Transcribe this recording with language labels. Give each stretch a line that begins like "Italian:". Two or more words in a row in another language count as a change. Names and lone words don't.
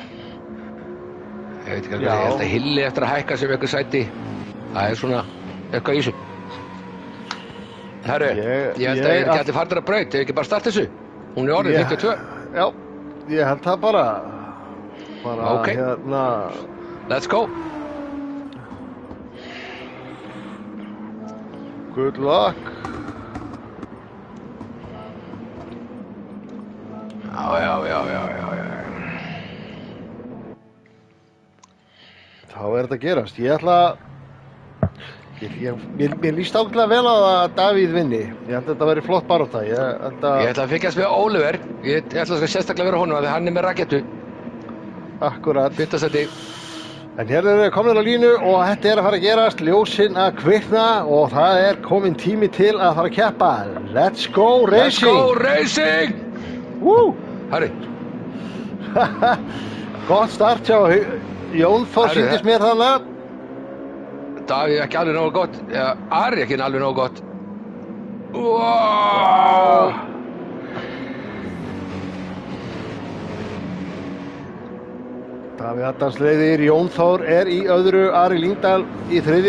Icelandic: Ég veit ekki alveg, ég held að Hilli eftir að hækka sem eitthvað sæti. Það er svona eitthvað í þessu. Herru, ég held að ég geti farið að braut, ég ekki bara starta þessu. Hún er orðið 52. Já, ég held það bara Ok. hérna.
English: Let's go. Good luck.
Icelandic: Já. Þá er þetta að gerast. Ég ætla Mér líst ákveðlega vel á að Davíð vinni. Ég held að þetta veri flott barátta. Ég Ég ætla að fylgjast með Oliver. Ég ætla að sérstaklega vera honum að hann er með rakettu. Akkurat. 5. seti. En hérna erum við komin á línu og þetta er að fara að gerast, ljósin að kvikna og það er komin tími til að fara að keppa.
English: Let's go racing! Let's go racing! Woo!
Icelandic: Herri. Gott start hjá Jón Þór sýndist mér þannig. Davíð ekki alveg nógu gott. Ari ekki alveg nógu gott. Wow! Davíð Adams leiðir, Jón Þór er í öðru, Ari Lyngdal í 3.